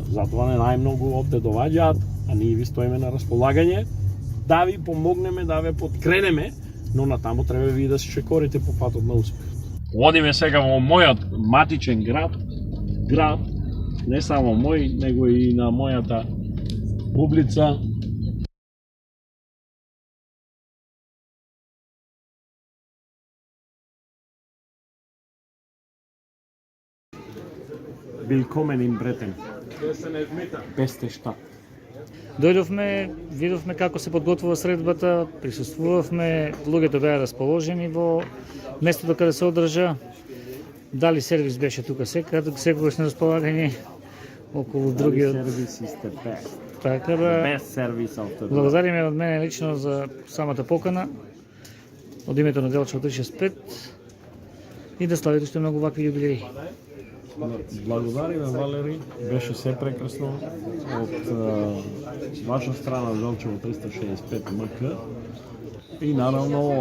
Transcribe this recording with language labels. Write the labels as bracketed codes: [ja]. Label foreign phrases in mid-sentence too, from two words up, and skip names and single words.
[mk] Затоа не најмногу овде доваѓаат, а ние ви стоиме на располагање да ви помогнеме, да ве подкренеме, но натаму треба ви да се чекорите по патот на успехот. Одиме сега во мојот матичен град, не само мој, него и на мојата публица. [de] Willkommen in Breten. Бесте шта. [mk] Дојдовме, видовме како се подготвува средбата, присуствувавме, луѓето беа расположени во местото каде се одржа. Дали сервис беше тука секогаш на располагање околу другиот. [en] Сервис is the best. [mk] Така да. [en] Best service of the world. [mk] Благодариме од мене лично за самата покана. Од името на Делчево 365 и да славите уште многу вакви јубилеи. Благодариме, Валери, беше се прекрасно од ваша страна Делчево 365 МК и наравно